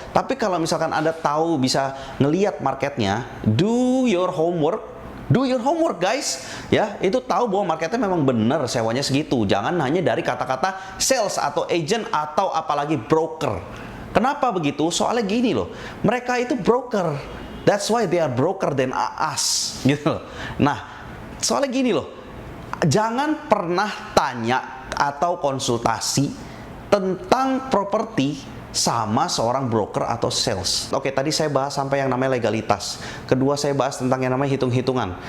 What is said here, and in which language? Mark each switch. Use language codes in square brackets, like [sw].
[id] Tapi kalau misalkan Anda tahu bisa ngelihat marketnya, [en] do your homework. Do your homework guys. [id] Ya, itu tahu bahwa marketnya memang benar sewanya segitu. Jangan hanya dari kata-kata sales atau agent atau apalagi broker. Kenapa begitu? Soalnya gini loh. Mereka itu broker. [en] That's why they are broker than us. [id] Gitu loh. Nah, soalnya gini loh, jangan pernah tanya atau konsultasi tentang properti sama seorang broker atau sales. Oke, tadi saya bahas sampai yang namanya legalitas. Kedua, saya bahas tentang yang namanya hitung-hitungan.